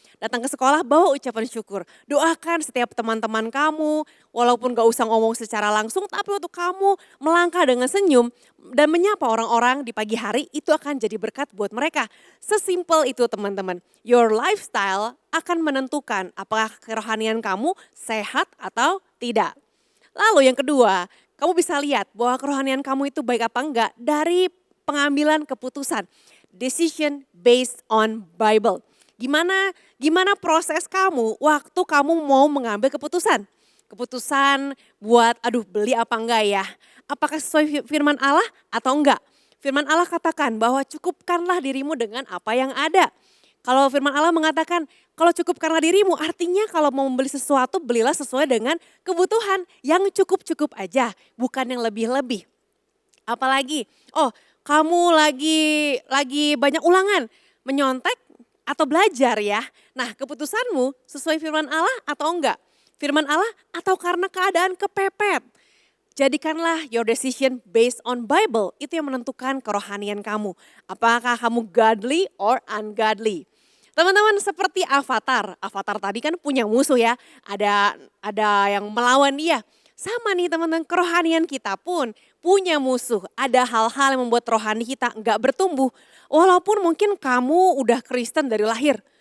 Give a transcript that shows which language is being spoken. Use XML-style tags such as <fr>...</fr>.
<id>Datang ke sekolah bawa ucapan syukur. Doakan setiap teman-teman kamu, walaupun gak usah ngomong secara langsung, tapi untuk kamu melangkah dengan senyum dan menyapa orang-orang di pagi hari, itu akan jadi berkat buat mereka. Sesimpel itu teman-teman.</id> <en>Your lifestyle</en> <id>akan menentukan apakah kerohanian kamu sehat atau tidak. Lalu yang kedua, kamu bisa lihat bahwa kerohanian kamu itu baik apa enggak dari pengambilan keputusan.</id> <en>Decision based on Bible.</en> <id>Gimana proses kamu waktu kamu mau mengambil keputusan? Keputusan buat beli apa enggak ya? Apakah sesuai firman Allah atau enggak? Firman Allah katakan bahwa cukupkanlah dirimu dengan apa yang ada. Kalau firman Allah mengatakan kalau cukup karena dirimu, artinya kalau mau membeli sesuatu belilah sesuai dengan kebutuhan yang cukup-cukup aja, bukan yang lebih-lebih. Apalagi, kamu lagi banyak ulangan, menyontek atau belajar ya. Nah, keputusanmu sesuai firman Allah atau enggak? Firman Allah atau karena keadaan kepepet? Jadikanlah</id> <en>your decision based on Bible.</en> <id>Itu yang menentukan kerohanian kamu. Apakah kamu</id> <en>godly or ungodly?</en> <id>Teman-teman seperti Avatar. Avatar tadi kan punya musuh ya. Ada yang melawan dia. Sama nih teman-teman, kerohanian kita pun punya musuh. Ada hal-hal yang membuat rohani kita enggak bertumbuh. Walaupun mungkin kamu udah Kristen dari lahir.</id>